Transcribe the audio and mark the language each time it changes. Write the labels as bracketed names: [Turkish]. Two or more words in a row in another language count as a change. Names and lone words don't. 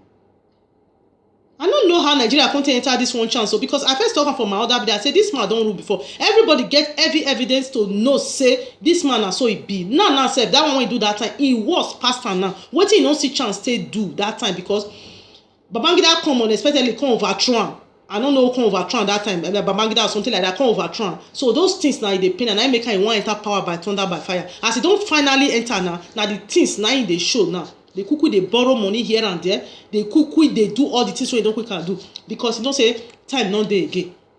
[Nigerian Pidgin] I don't know how Nigeria can't enter this one chance. So because I first talk from my other video, I say this man don't rule before. Everybody get every evidence to know say this man na so he be. Now sef that one when he do that time, he was past am now. Wetin he no see chance to do that time because Babangida come unexpectedly come overthrow am. I don't know who come overthrow am that time. Babangida or something like that come overthrow am. So those things now they pain and I make him want enter power by thunder by fire. As he don't finally enter now the things now in the show now. They quickly they borrow money here and there. They quickly they do all the things so they don't quickly do because you don't say time not there again.